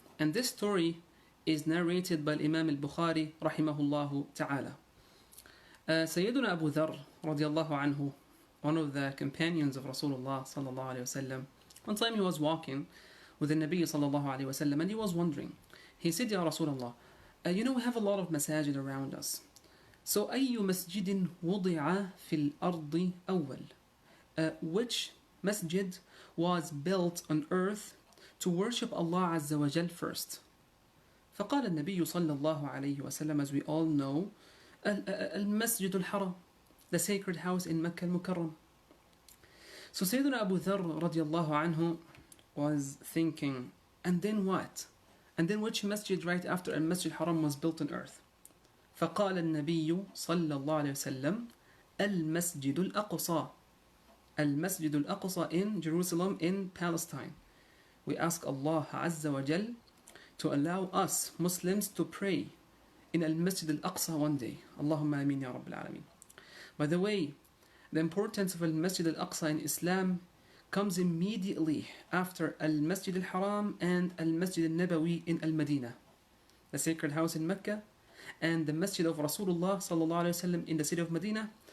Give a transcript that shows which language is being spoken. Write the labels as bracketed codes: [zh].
[en] And this story is narrated by Imam al-Bukhari rahimahullah ta'ala. Sayyiduna Abu Dharr radiallahu anhu, one of the companions of Rasulullah sallallahu alayhi wasallam, one time he was walking with the Nabi sallallahu alayhi wasallam, and he was wondering. He said, Ya Rasulullah, we have a lot of masajid around us. So, [ar] أي مسجد وضع في الأرض أول? [en] Which masjid was built on earth to worship Allah Azza wa Jal first? [ar] فقال النبي صلى الله عليه وسلم, [en] as we all know, المسجد الحرام, the sacred house in Mecca al-Mukarram. So Sayyidina Abu Dharr radiallahu anhu was thinking, and then what? And then which masjid right after al-Masjid al-Haram was built on earth? [ar] فقال النبي صلى الله عليه وسلم, المسجد الأقصى. [en] المسجد الأقصى in Jerusalem, in Palestine. We ask Allah Azza wa Jal to allow us Muslims to pray in Al-Masjid Al-Aqsa one day. Allahumma ameen ya Rabbil Alameen. By the way, the importance of Al-Masjid Al-Aqsa in Islam comes immediately after Al-Masjid Al-Haram and Al-Masjid Al-Nabawi in Al-Madinah, the sacred house in Mecca, and the Masjid of Rasulullah sallallahu alayhi wa sallam in the city of Medina.